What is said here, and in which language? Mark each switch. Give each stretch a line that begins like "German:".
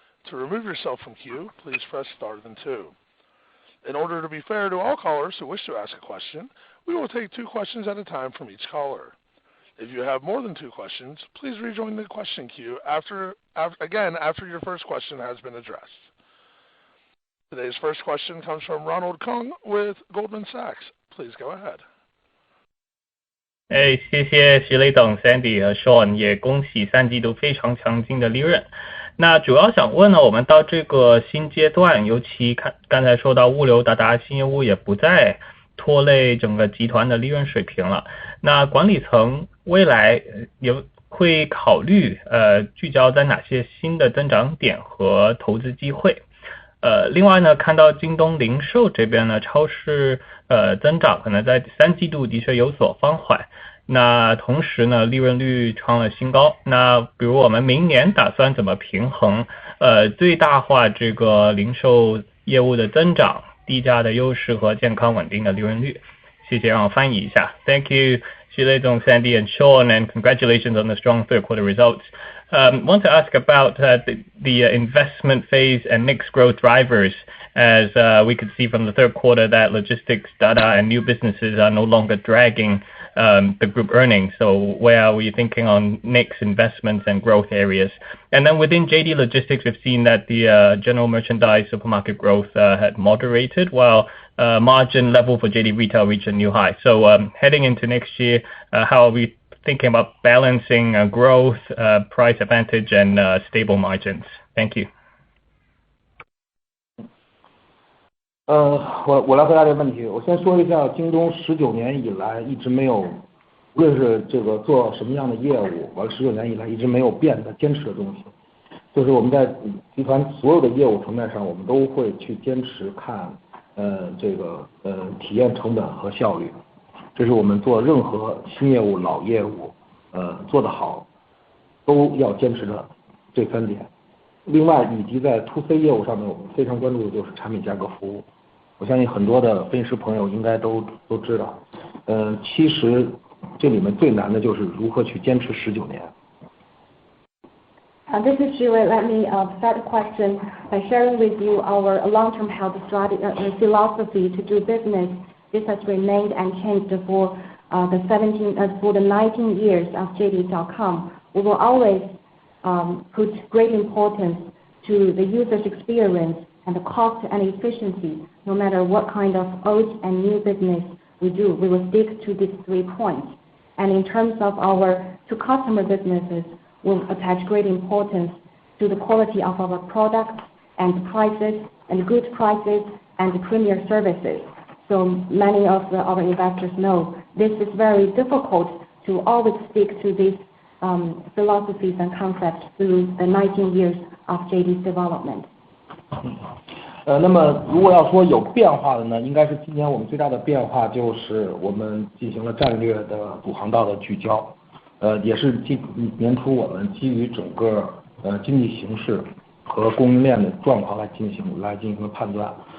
English: To remove yourself from queue, please press star then 2. In order to be fair to all callers who wish to ask a question, we will take 2 questions at a time from each caller. If you have more than 2 questions, please rejoin the question queue after your first question has been addressed. Today's first question comes from Ronald Keung with Goldman Sachs. Please go ahead.
Chinese: 谢谢徐雷董 Sandy 和 Sean， 也恭喜3季度非常强劲的利润。那主要想问呢，我们到这个新阶段，尤其刚才说到物流达达新业务也不再拖累整个集团的利润水平了。那管理层未来会考虑聚焦在哪些新的增长点和投资机会？另外呢，看到京东零售这边呢，超市增长可能在3季度的确有所放缓。那同时呢，利润率创了新高。那比如我们明年打算怎么平衡最大化这个零售业务的增长、低价的优势和健康稳定的利润率？谢谢，让我翻译一下。
English: Thank you, 徐雷总 Sandy and Sean, and congratulations on the strong third quarter results. Want to ask about the investment phase and next growth drivers, as we could see from the third quarter that logistics, data, and new businesses are no longer dragging the group earnings. So where are we thinking on next investments and growth areas? And then within JD Logistics, we've seen that the general merchandise supermarket growth had moderated, while margin level for JD Retail reached a new high. So heading into next year, how are we thinking about balancing growth, price advantage, and stable margins? Thank you.
Chinese: 我来回答这个问题。我先说一下，京东19年以来一直没有，无论是这个做什么样的业务，完了19年以来一直没有变的坚持的东西，就是我们在集团所有的业务层面上，我们都会去坚持看这个体验成本和效率，这是我们做任何新业务、老业务做得好都要坚持的这3点。另外，以及在 To C 业务上面，我们非常关注的就是产品价格服务。我相信很多的分析师朋友应该都知道，其实这里面最难的就是如何去坚持19年。
English: This is Julie. Let me start the question by sharing with you our long-term health strategy philosophy to do business. This has remained unchanged for the 19 years of JD.com. We will always put great importance to the user's experience and the cost and efficiency. No matter what kind of old and new business we do, we will stick to these 3 points. And in terms of our to-customer businesses, we'll attach great importance to the quality of our products and prices and good prices and premier services. So many of our investors know this is very difficult to always stick to these philosophies and concepts through the 19 years of JD's development.
Chinese: 那么如果要说有变化的呢，应该是今年我们最大的变化就是我们进行了战略的主航道的聚焦，也是年初我们基于整个经济形势和供应链的状况来进行了判断。